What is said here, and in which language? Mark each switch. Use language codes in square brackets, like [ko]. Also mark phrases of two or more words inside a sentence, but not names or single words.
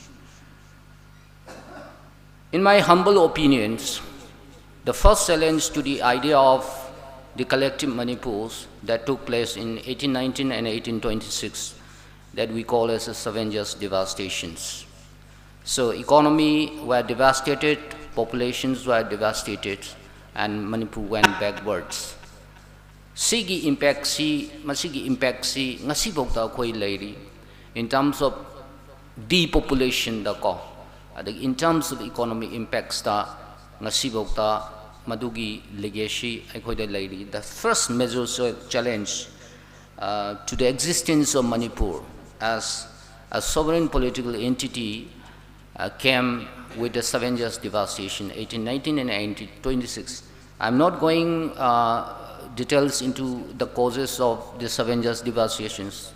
[en] In my humble opinions, the first challenge to the idea of the collective Manipurs that took place in 1819 and 1826 that we call as the 7 years devastations. So economy were devastated, populations were devastated, and Manipur went backwards. [mni] Sigi impact si ngasi bokta koi lairi [en] in terms of depopulation [mni] da ko, [en] in terms of economic impacts [mni] da ngasi bokta madugi legacy koi da lairi. [en] The first major challenge to the existence of Manipur as a sovereign political entity came with the 7 years devastation, 1819 and 1826. I'm not going details into the causes of the 7 years devastations.